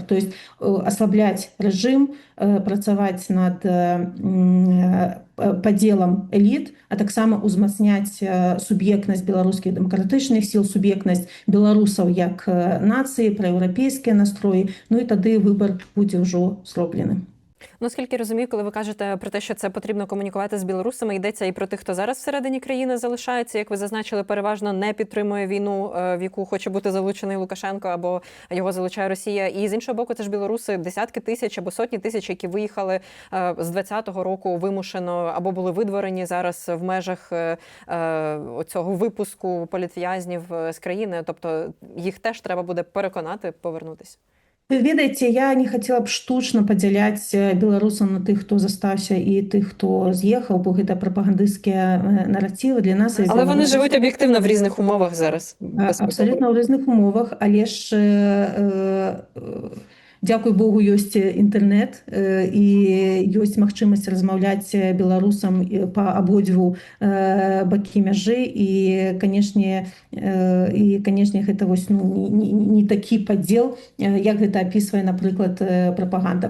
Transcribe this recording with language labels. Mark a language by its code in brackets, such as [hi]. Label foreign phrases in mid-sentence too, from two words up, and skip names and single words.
[ru] То есть [be] аслабляць рэжым, працаваць над падзелам эліт, а таксама ўзмацняць суб'ектнасць беларускіх дэмакратычных сіл, суб'ектнасць беларусаў як нацыі, праеўрапейскія настроі, ну і тады выбар будзе ўжо зроблены. [uk] Наскільки розумію, коли ви кажете про те, що це потрібно комунікувати з білорусами, йдеться і про тих, хто зараз всередині країни залишається, як ви зазначили, переважно не підтримує війну, в яку хоче бути залучений Лукашенко або його залучає Росія. І з іншого боку, це ж білоруси десятки тисяч або сотні тисяч, які виїхали з 20-го року вимушено або були видворені зараз в межах цього випуску політв'язнів з країни. Тобто їх теж треба буде переконати повернутися. [be] Вы ведаеце, я не хацела б штучна падзяляць беларусаў на тых, хто застаўся, і тых, хто з'ехаў, бо гэта прапагандысцкія наративы для нас. [uk] Але вони живуть об'єктивно в різних умовах зараз. Абсолютно в різних умовах, [be] але ж Дзякуй Богу, ёсць інтэрнэт і ёсць магчымасць размаўляць беларусам па абодву бакі мяжы і канешне гэта вось не такі падзел, як гэта апісвае, напрыклад, прапаганда.